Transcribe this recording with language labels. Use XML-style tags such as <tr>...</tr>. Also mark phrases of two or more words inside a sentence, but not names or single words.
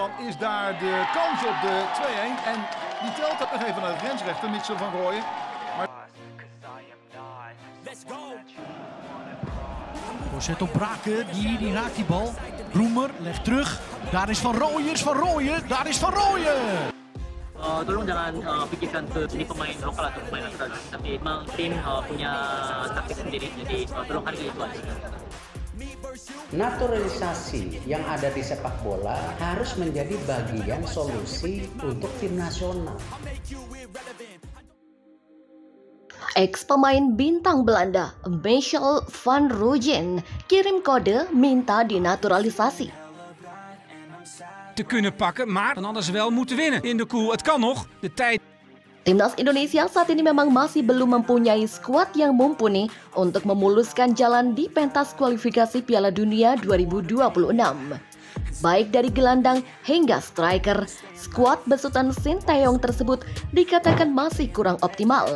<nl>Dan is daar de kans op de 2-1. En die telt dat nog even naar de grensrechter, Mitchell van Rooyen. Voorzet op Braken, die raakt die bal. Roemer legt terug. Daar is Van Rooyen, daar is Van Rooyen.</nl> <id>Tolong jangan pikirkan ke ini pemain lokal atau pemain naturalisasi, tapi memang tim punya taktik sendiri, jadi tolong hargai itu aja. Naturalisasi yang ada di sepak bola harus menjadi bagian solusi untuk tim nasional. Ex-pemain bintang Belanda, Michel van Rooyen, kirim kode minta dinaturalisasi.</id> <nl>Te kunnen pakken, maar dan hadden ze wel moeten winnen in de koel. Het kan nog, de tijd.</nl> <id>Timnas Indonesia saat ini memang masih belum mempunyai skuad yang mumpuni untuk memuluskan jalan di pentas kualifikasi Piala Dunia 2026. Baik dari gelandang hingga striker, skuad besutan Sinteyong tersebut dikatakan masih kurang optimal.</id>